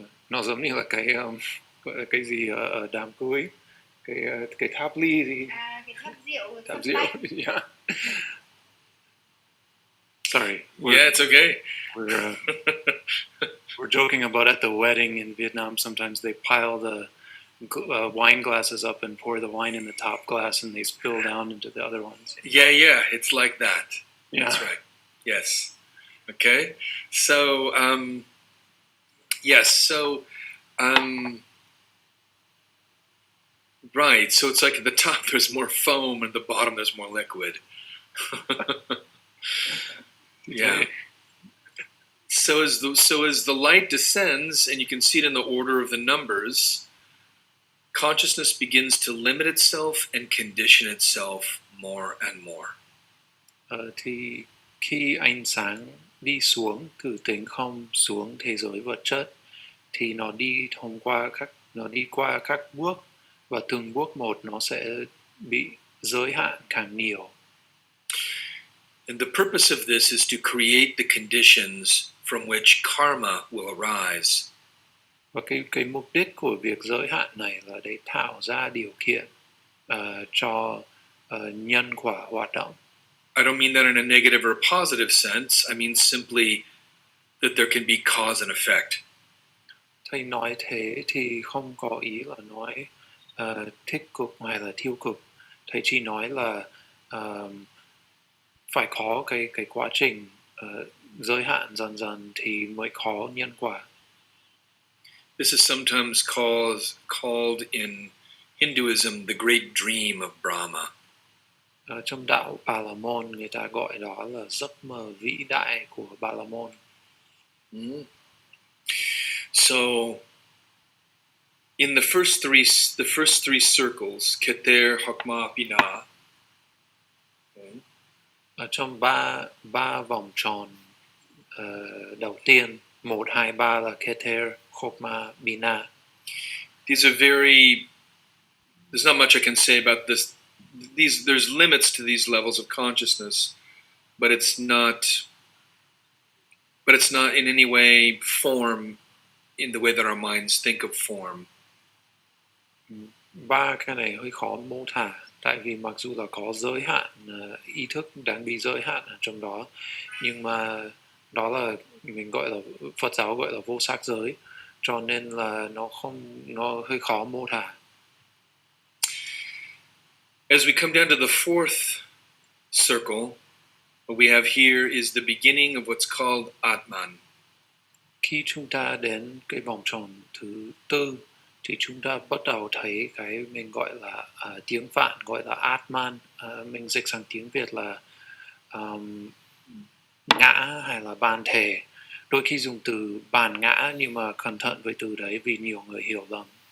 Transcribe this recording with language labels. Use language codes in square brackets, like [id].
[vi] Nó giống như là cái gì ở đám cưới, cái tháp ly gì, tháp rượu. [en] Yeah. Sorry. Yeah, it's okay. We're joking about at the wedding in Vietnam. Sometimes they pile the wine glasses up and pour the wine in the top glass, and they spill down into the other ones. Yeah, it's like that. Yeah. That's right. Yes. Okay. So, yes. So, right. So it's like at the top there's more foam, and at the bottom there's more liquid. Yeah. So as the light descends, and you can see it in the order of the numbers, consciousness begins to limit itself and condition itself more and more. [vi] Thì khi ánh sáng đi xuống từ tính không xuống thế giới vật chất, thì nó đi qua các bước, và từng bước một nó sẽ bị giới hạn càng nhiều. [en] And the purpose of this is to create the conditions from which karma will arise. [vi] Và cái mục đích của việc giới hạn này là để tạo ra điều kiện cho nhân quả hoạt động. [en] I don't mean that in a negative or positive sense. I mean simply that there can be cause and effect. [vi] Thầy nói thế thì không có ý là nói tích cực hay là tiêu cực. Thầy chỉ nói là phải có cái quá trình giới hạn dần dần thì mới có nhân quả. [en] This is sometimes called in Hinduism the great dream of Brahma. [vi] Trong đạo Bà La Môn, người ta gọi đó là giấc mơ vĩ đại của Bà La Môn. [en] So, in the first three circles, Keter, Hakma, Pina. [vi] Ở trong ba vòng tròn đầu tiên, 1, 2, 3 là Keter, Chokma, Bina. [en] These are there's not much I can say about this. There's limits to these levels of consciousness, but it's not in any way form in the way that our minds think of form. [vi] Ba cái này hơi khó mô tả, tại vì mặc dù là có giới hạn, ý thức đang bị giới hạn ở trong đó, nhưng mà đó là mình gọi là Phật giáo gọi là vô sắc giới, cho nên là nó hơi khó mô tả. [en] As we come down to the fourth circle, what we have here is the beginning of what's called Atman. [vi] Khi chúng ta đến cái vòng tròn thứ tư thì chúng ta bắt đầu thấy cái mình gọi là tiếng Phạn gọi là Atman, mình dịch sang tiếng Việt là ngã hay là bản thể. Đôi khi dùng từ bản ngã nhưng mà cẩn thận với từ đấy vì nhiều người hiểu lầm.